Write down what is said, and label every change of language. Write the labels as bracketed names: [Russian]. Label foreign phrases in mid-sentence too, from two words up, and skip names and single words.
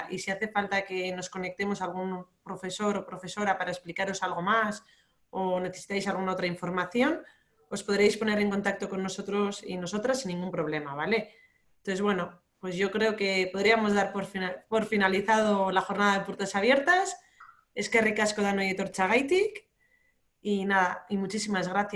[Spanish] Y si hace falta que nos conectemos a algún profesor o profesora para explicaros algo más o necesitáis alguna otra información, os podréis poner en contacto con nosotros y nosotras sin ningún problema, ¿vale? Entonces, bueno, pues yo creo que podríamos dar por finalizado la jornada de puertas abiertas. [Basque] Eskerrik asko danoi etortzeagaitik [Spanish] y nada, y muchísimas gracias.